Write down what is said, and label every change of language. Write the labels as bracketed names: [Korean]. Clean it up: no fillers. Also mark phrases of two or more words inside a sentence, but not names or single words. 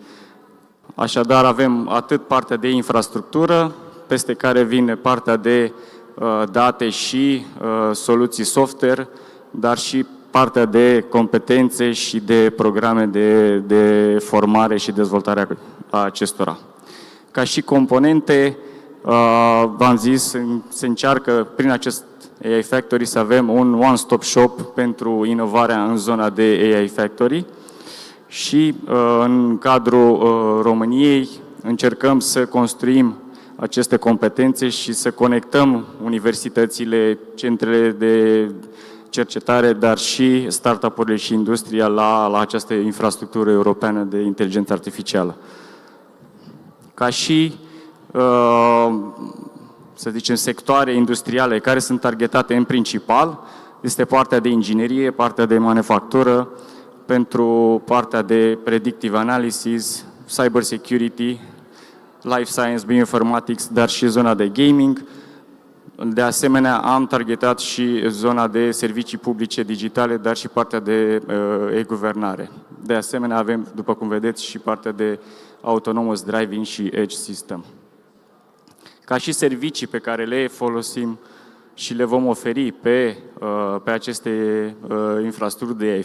[Romanian] Așadar, avem atât partea de infrastructură, peste care vine partea de date și soluții software, dar și partea de competențe și de programe de formare și dezvoltare a acestora. Ca și componente, v-am zis, se încearcă prin acest AI Factory să avem un [English] one-stop shop [Romanian] pentru inovarea în zona de AI Factory și în cadrul României încercăm să construim aceste competențe și să conectăm universitățile, centrele de cercetare, dar și startup-urile și industria la această infrastructură europeană de inteligență artificială. Ca și, să zicem, sectoare industriale care sunt targetate în principal, este partea de inginerie, partea de manufactură, pentru partea de [English] predictive analysis, cyber security, life science, bioinformatics, [Romanian] dar și zona de gaming. De asemenea, am targetat și zona de servicii publice digitale, dar și partea de e-guvernare. De asemenea, avem, după cum vedeți, și partea de [English] autonomous driving [Romanian] și [English] edge system. [Romanian] Ca și servicii pe care le folosim și le vom oferi pe aceste infrastructuri de AI